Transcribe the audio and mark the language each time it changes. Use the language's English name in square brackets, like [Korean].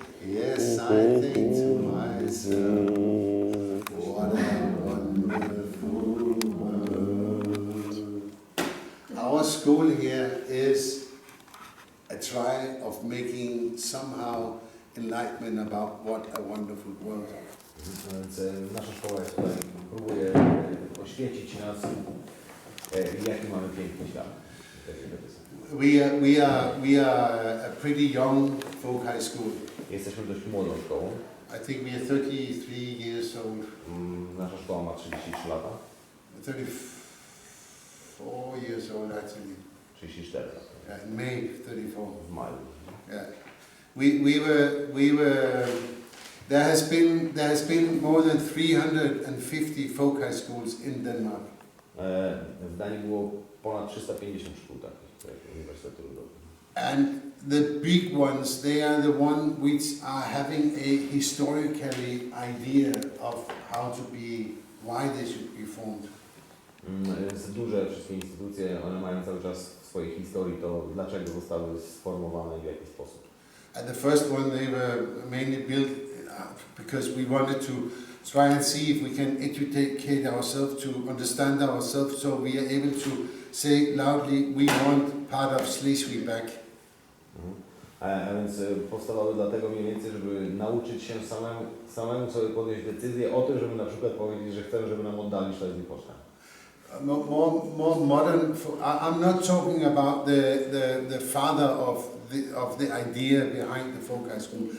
[English] Yes, I think to myself, what a wonderful world. Our school here is a try of making somehow enlightenment about what a wonderful world. [Polish] Więc nasza szkoła jest tutaj, próbuje oświecić nas, jaki mamy piękny świat. [English] We are a pretty young folk high school. [Polish] Jesteśmy dość młodą szkołą. [English] I think we are 33 years old. [Polish] Nasza szkoła ma 33 lata. [English] 34 years old actually. [Polish] 34 lata. [English] Yeah, in May 34. [Polish] W maju. [English] Yeah. We were there has been more than 350 folk high schools in Denmark. [Polish] W Danii było ponad 350 szkół takich, uniwersytetu ludowych. [English] And the big ones, they are the ones which are having a historically idea of how to be, why they should be formed. [Polish] Więc duże wszystkie instytucje, one mają cały czas w swojej historii to, dlaczego zostały sformowane i w jaki sposób. [English] And the first one, they were mainly built because we wanted to try and see if we can educate ourselves, to understand ourselves, so we are able to say loudly, we want part of Schleswig back. [Polish] A więc powstawały dlatego mniej więcej, żeby nauczyć się samemu sobie podjąć decyzję o tym, żeby na przykład powiedzieć, że chcemy, żeby nam oddali Schleswig-Holstein. [English] more modern. I'm not talking about the father of the idea behind the folk high school.